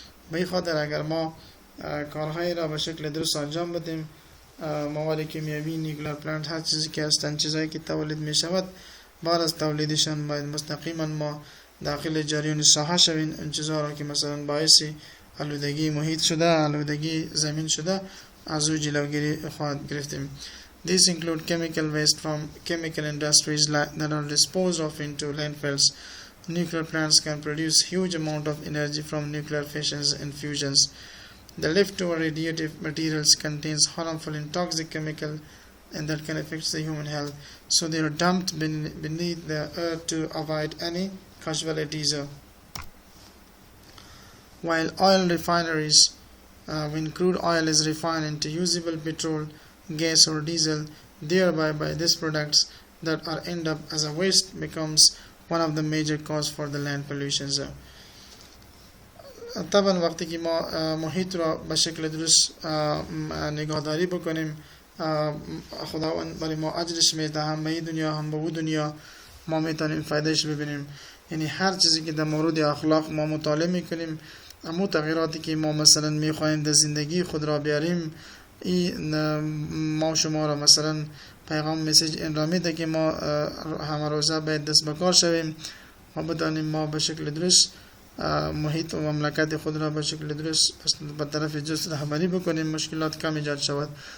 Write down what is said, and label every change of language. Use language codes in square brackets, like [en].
[fa] به این خاطر اگر ما کارهایی را به شکل درست انجام بدیم، مواد کیمیایی، نیوکلیر پلانت، هر چیزی که هستند، چیزایی که تولید می شود، بعد از تولیدشان باید مستقیما ما داخل جریان ساحه شویم. این چیزها را که مثلا باعث آلودگی محیط شده، آلودگی زمین شده، از او جلوگیری خواهد گرفتیم. [en] These include chemical waste from chemical industries that are disposed of into landfills. Nuclear plants can produce huge amount of energy from nuclear fissions and fusions. The leftover radioactive materials contains harmful and toxic chemical and that can affect the human health. So they are dumped beneath the earth to avoid any casualties. While oil refineries, when crude oil is refined into usable petrol, gas or diesel, thereby by these products that are end up as a waste becomes one of the major cause for the land pollution. [fa] طبعا وقتی که ما محیط را به شکل درست نگهداری بکنیم، خداوند برای ما اجرش میده، هم به این دنیا هم به اون دنیا ما میتونیم فایدهش ببینیم. یعنی هر چیزی که در مورد اخلاق ما مطالعه میکنیم، اما تغییراتی که ما مثلا میخوایم در زندگی خود را بیاریم، این ما شما را مثلا پیغام مسیج این را میده که ما همه روزه باید دست به کار شویم و بدانیم ما به شکل درست محیط و مملکت خود را به شکل درست به طرف جست رهبری بکنیم، مشکلات کم ایجاد شود.